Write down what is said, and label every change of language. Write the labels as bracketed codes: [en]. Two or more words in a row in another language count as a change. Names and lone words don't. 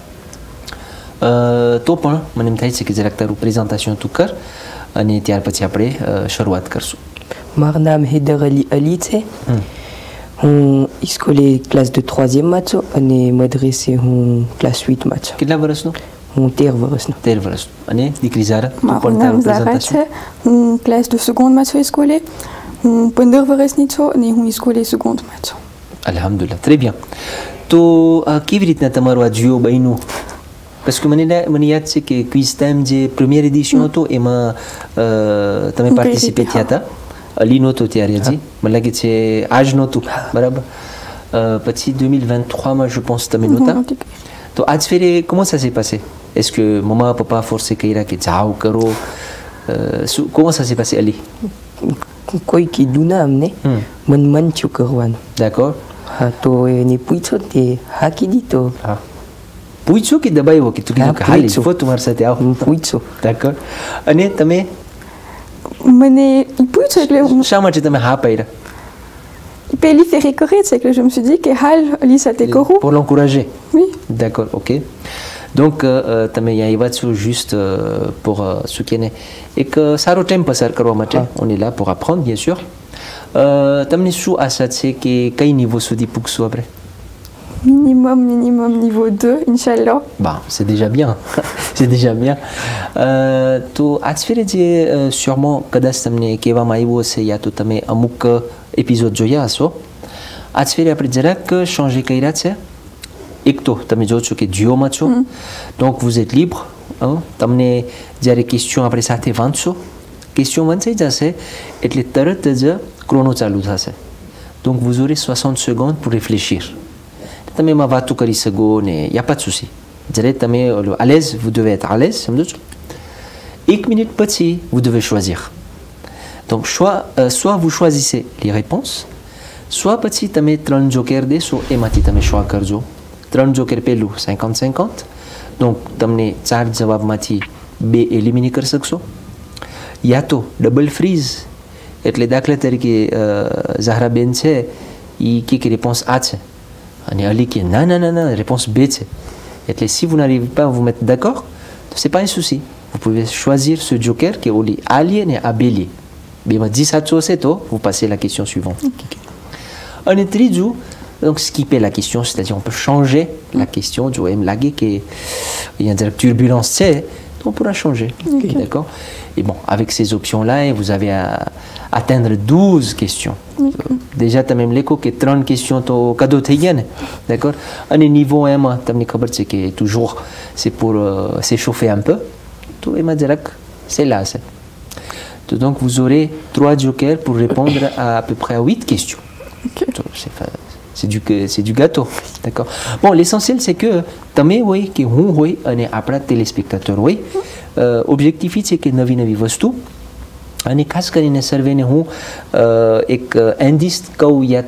[gu] તો પણ મને એમ થાય છે કે જરાક તારું પ્રેઝન્ટેશન તું કર અને ત્યાર પછી આપણે શરૂઆત કરશું. મારું નામ હૈદર અલી છે. હું સ્કૂલે ક્લાસ de 3e માં છું અને મદ્રેસે હું ક્લાસ 8 માં છું. કેટલા વર્ષનો? હું 13 વર્ષનો. 13 વર્ષનો. અને દીકરી ઝાહરા? મારું નામ ઝાહરા છે. હું ક્લાસ [fr] de seconde [gu] માં છું સ્કૂલે. હું 15 વર્ષની છું અને હું સ્કૂલે seconde માં છું. અલ્હમ્દુલિલ્લાહ. [fr] très bien. [gu] તો કેવી રીતના તમારું આ જીઓ બન્યું? [fr] parce que [gu] મને યાદ છે કે ક્વિઝ ટાઈમ જે પ્રીમિયર એડિશન હતો એમાં તમે પાર્ટિસિપેટ થયા હતા. અલી નહોતો ત્યારે હજી, મને લાગે છે આજ નહોતું, બરાબર? પછી 2023 માં [fr] je pense [gu] તમે નહોતા. તો આજ ફેરે [fr] comment ça s'est passé? est-ce que maman papa forcé [gu] કર્યા કે જાઓ કરો? [fr] comment ça s'est passé અલી? [gu] કોઈ કીધું ના અમને, મન છું કરવાનું. [fr] d'accord. [gu] હા, તો એને પૂછ્યો તે હા કીધી. તો હા, પૂછ્યું કે દબાવ્યો કે તું કીધું કે હાલ જો તમારી સાથે આવો? પૂછ્યો. d'accord. અને તમે મને પૂછ્યું એટલે શા માટે તમે હા પાડ્યા? પહેલી ફેરે કરે છે એટલે [fr] je me suis dit [gu] કે હાલ અલી સાથે કરું. [fr] pour l'encourager? oui. d'accord, ok. donc [gu] તમે અહીંયા આવ્યા છો [fr] juste pour ce qui est [gu] એક સારો ટાઈમ પસાર કરવા માટે. [fr] on est là pour apprendre bien sûr. [gu] તમને શું આશા છે કે કઈ niveau સુધી પૂગશું આપણે? [fr] minimum niveau 2 Inch'Allah. Bah, c'est déjà bien. c'est déjà bien. [gu] તો આજ ફેરે જે sûrement કદાચ તમને કહેવામાં આવ્યું હશે યા તો તમે અમુક એપિસોડ જોયા હશો, આજ ફેરે આપણે જરાક changer કર્યા છે. એક તો તમે જો છો કે જીઓમાં છો, [fr] donc vous êtes libre. [gu] તમને જ્યારે ક્વેશ્ચન આપણે સાથે વાંચશો, ક્વેશ્ચન વાંચાઈ જશે એટલે તરત જ ક્રોનો ચાલુ થશે. [fr] donc vous aurez 60 secondes pour réfléchir. [gu] તમે એમાં વાતો કરી શકો ને, યા [fr] pas de souci. [gu] જ્યારે તમે [fr] à l'aise, vous devez être à l'aise, [gu] સમજો છો? [fr] 1 minute પછી vous devez choisir. donc soit vous choisissez les réponses, soit [gu] પછી તમે 3 જોકર દેશો, એમાંથી તમે [fr] choix કરજો. [gu] 3 જોકર પહેલું 50-50, donc તમને 4 જવાબમાંથી 2 એલિમિનેટ કરી શકશો. યા તો ડબલ ફ્રીઝ, એટલે દાખલા તરીકે ઝાહરા બેન છે એ કે réponse A છે અને અલી કે ના, réponse B છે. [fr] એટલે si vous n'arrivez pas à vous mettre d'accord, c'est pas un souci. vous pouvez choisir ce joker qui est au lit A lié et A B lié. [gu] બેમાં જી સાચું હશે તો [fr] vous passez la question suivante. [gu] અને ત્રીજું, [fr] donc skipper la question, c'est-à-dire on peut changer la question. [gu] જો એમ લાગે કે [fr] il y a une turbulence [gu] છે તો [fr] on pourra changer. d'accord. et bon, avec ces options là vous avez à atteindre 12 questions. [gu] déjà તમે એમ લેખો કે 3 questions તો કાદો થઈ ગયા ને, d'accord. [fr] અને niveau 1 [gu] માં તમને ખબર છે કે [fr] toujours c'est pour s'échauffer un peu, [gu] તો એમાં જરાક [fr] c'est là c'est. donc vous aurez 3 jokers pour répondre à peu près à 8 questions. c'est du gâteau, d'accord. bon, l'essentiel c'est que [gu] તમે હોય કે હું હોય અને આપણા téléspectateurs હોય, objectif છે કે નવી વસ્તુ અને ખાસ કરીને સર્વેને હું એક ઇન્ડિસ કહું યા